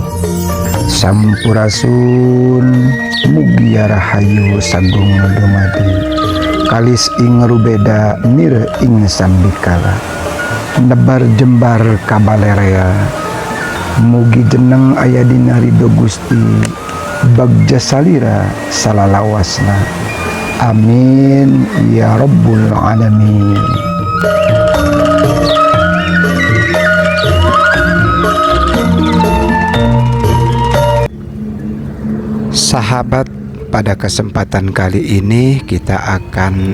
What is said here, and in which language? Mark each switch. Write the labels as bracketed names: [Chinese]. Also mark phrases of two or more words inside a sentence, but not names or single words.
[Sundanese] Sampurasun mugia [Javanese] rahayu sagung dumadi kalis ing rubeda nir ing sambikala [Sundanese] nebar jembar kabalarea mugi jeneng aya dina ridho Gusti bagja salira salalawasna [Arabic] آمين يا رب العالمين. [Indonesian] Sahabat, pada kesempatan kali ini kita akan